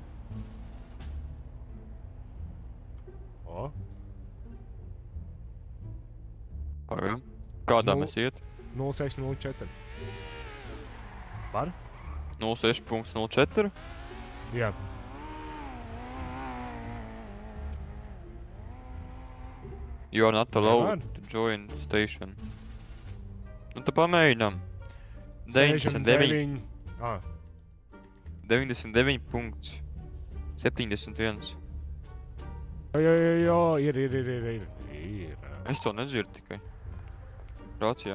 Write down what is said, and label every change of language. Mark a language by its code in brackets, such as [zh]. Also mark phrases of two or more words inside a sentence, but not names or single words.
[lv] O, Pagaidām. Kādā Nu. mēs iet? 0604. Var? 06.04. Jā. [en] You are not allowed [lv] Nevar. [en] to join station. [lv] Nu, tā pamēģinām. 99. 99.71. Jo, ir. Es to nedzirdu tikai. Rācijā.